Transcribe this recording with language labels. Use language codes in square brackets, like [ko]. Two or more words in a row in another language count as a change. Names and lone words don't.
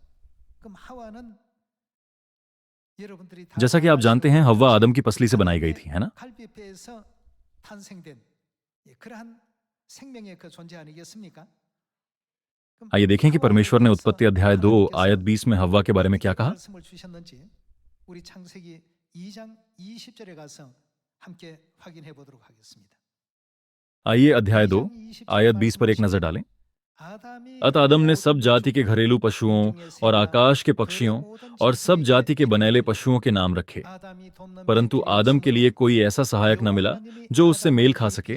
[hi] जैसा कि आप जानते हैं, हव्वा आदम की पसली से बनाई गई थी, है ना? आइए देखें कि परमेश्वर ने उत्पत्ति अध्याय 2 आयत 20 में हव्वा के बारे में क्या कहा। [ko] 2장 20절에 가서 함께 확인해 보도록 하겠습니다. [hi] आइए अध्याय 2 आयत 20 पर एक नजर डालें। अतः आदम ने सब जाति के घरेलू पशुओं और आकाश के पक्षियों और सब जाति के बनेले पशुओं के नाम रखे, परंतु आदम के लिए कोई ऐसा सहायक न मिला जो उससे मेल खा सके।